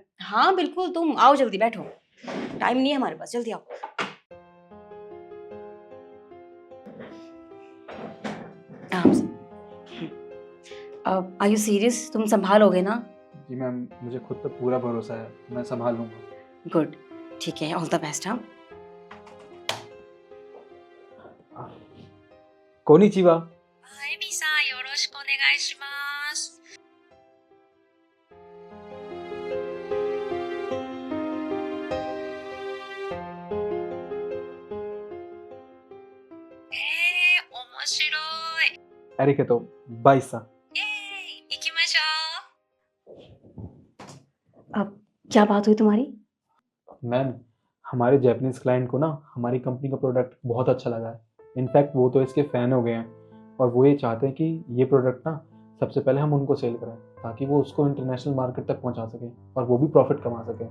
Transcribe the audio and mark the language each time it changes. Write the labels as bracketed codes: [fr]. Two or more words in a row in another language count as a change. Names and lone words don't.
[hi] हाँ बिल्कुल, तुम आओ, जल्दी बैठो, टाइम नहीं है हमारे पास, जल्दी आओ। आराम से। [en] are you serious? [hi] तुम संभालोगे ना? जी मैम, मुझे खुद पर पूरा भरोसा है, मैं संभाल लूंगा। गुड, ठीक है, [en] all the best. [hi] हाँ, [ja] कोनिचिवा। エミさん、よろしくお願いします。面白い。 अरिकेतो, बाइसा। イエーイ、行きましょう。 [hi] अब क्या बात हुई तुम्हारी? मैम, हमारे [en] Japanese client [hi] को ना हमारी कंपनी का प्रोडक्ट बहुत अच्छा लगा है। इनफैक्ट वो तो इसके फ़ैन हो गए हैं, और वो ये चाहते हैं कि ये प्रोडक्ट ना सबसे पहले हम उनको सेल करें, ताकि वो उसको [en] international market [hi] तक पहुंचा सकें और वो भी प्रॉफिट कमा सकें।